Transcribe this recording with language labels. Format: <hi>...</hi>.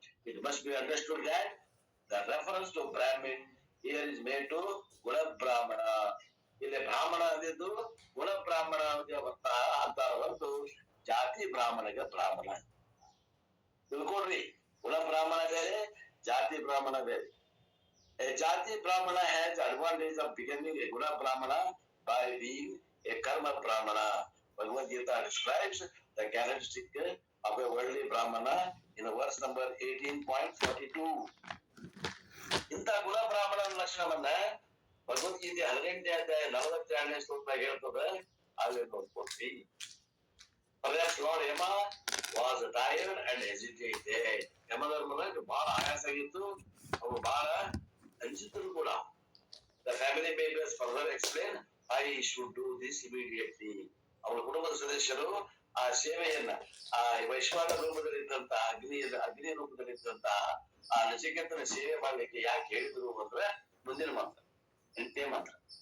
<en>It must be understood that the reference to Brahmin here is made to guna brahmana.</en> <kn>ಇಲ್ಲಿ ಬ್ರಾಹ್ಮಣ ಅಂದಿದ್ದು ಗುಣ ಬ್ರಾಹ್ಮಣ ಅಂತಾರ ಹೊರತು ಜಾತಿ ಬ್ರಾಹ್ಮಣಗೆ ಬ್ರಾಹ್ಮಣ ತಿಳ್ಕೊಡ್ರಿ. ಗುಣ ಬ್ರಾಹ್ಮಣ ಬೇರೆ, ಜಾತಿ ಬ್ರಾಹ್ಮಣ ಬೇರೆ.</kn> <en>A jati brahmana has advantage of becoming a guna brahmana by being a karma brahmana. Bhagavad Gita describes the characteristic of a worldly brahmana in verse number 18.42.</en> <kn>ಇಂಥ ಗುಣ ಬ್ರಾಹ್ಮಣನ ಲಕ್ಷಣವನ್ನ ಭಗವದ್ಗೀತೆ 18ನೇ ಅಧ್ಯಾಯ 42ನೇ ಶ್ಲೋಕದಾಗ ಹೇಳ್ತದೆ. ಅಲ್ಲಿ ನೋಡ್ಕೊಡ್ರಿ.</kn> <en>Perhaps Lord Yama was tired and hesitated.</en> <kn>ಯಮಧರ್ಮರಾಜ್ ಬಹಳ ಆಯಾಸ ಆಗಿತ್ತು, ಅವರು ಬಹಳ ಅಂಜಿತರು ಕೂಡ.</kn> <en>The family members further explain I should do this immediately.</en> <kn>ಅವರ ಕುಟುಂಬದ ಸದಸ್ಯರು ಆ ಸೇವೆಯನ್ನ, ಆ ವೈಶ್ವಾನ ರೂಪದಲ್ಲಿದ್ದಂತ ಅಗ್ನಿ ರೂಪದಲ್ಲಿದ್ದಂತ ಆ ನಚಿಕೇತನ ಸೇವೆ ಮಾಡ್ಲಿಕ್ಕೆ ಯಾಕೆ ಹೇಳಿದ್ರು ಅಂದ್ರೆ ಮುಂದಿನ ಮಂತ್ರ, ಎಂಟೇ ಮಂತ್ರ.</kn>